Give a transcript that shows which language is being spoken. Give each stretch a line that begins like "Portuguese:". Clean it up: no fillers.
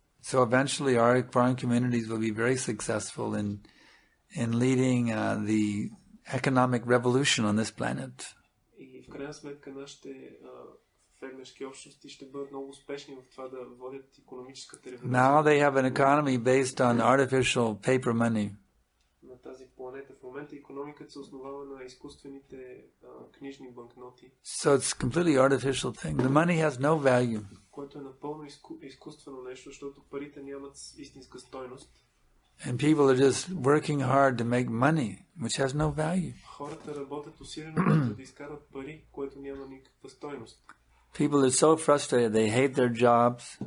English: So eventually our foreign communities will be very successful in leading the economic revolution on this planet.
Bulgarian: И в крайна сметка нашите фермерски общности ще бъдат много успешни в това да водят икономическата революция.
English: Now they have an economy based on artificial paper money.
Bulgarian: На тази планета в момента икономиката се основава на изкуствените книжни банкноти.
English: So it's a completely artificial thing. The money has no value.
Bulgarian: Което е напълно изкуствено нещо, защото парите нямат истинска стойност.
English: And people are just working hard to make money, which has no value.
Bulgarian: Хората работят усилено да изкарат пари, което няма никаква стойност.
English: People are so frustrated, they hate their jobs.